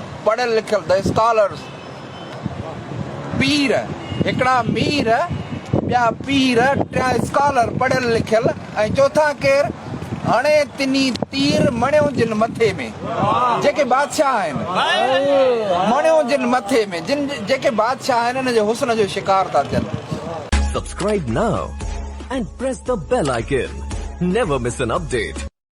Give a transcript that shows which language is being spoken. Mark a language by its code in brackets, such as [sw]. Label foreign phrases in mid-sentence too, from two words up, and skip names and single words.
[sd] पढ़ियल लिखियल, [en] the scholars. [sd] पीर हिकिड़ा मीर, ॿिया पीर, टिया स्कॉलर पढ़ियल लिखियल, ऐं चौथा केर? हाणे तिनी तीर मणियो जिन मथे में, जेके बादशाह आहिनि मणियो जिन मथे में, जिन जेके बादशाह आहिनि हिन जे हुस्न जो शिकार था थियनि। [en] Subscribe now and press the bell icon. Never miss an update.